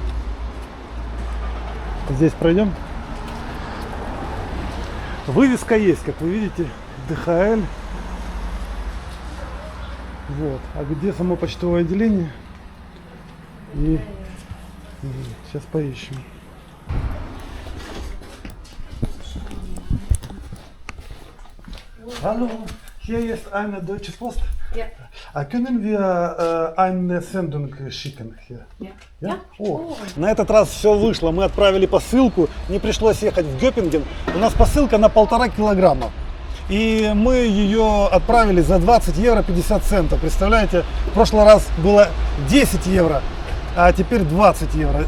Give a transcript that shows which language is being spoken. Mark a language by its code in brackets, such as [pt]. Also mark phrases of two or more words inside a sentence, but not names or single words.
[ru] Здесь пройдем. Вывеска есть, как вы видите, ДХЛ. Вот. А где само почтовое отделение? И сейчас поищем. [de] Hallo, hier ist eine Deutsche Post. Ja. Können wir eine Sendung schicken hier? Ja. Ja? [ru] О, на этот раз все вышло. Мы отправили посылку, не пришлось ехать в Гёпинген. У нас посылка на 1,5 килограмма. И мы ее отправили за 20 евро 50 центов. Представляете, в прошлый раз было 10 евро, а теперь 20 евро.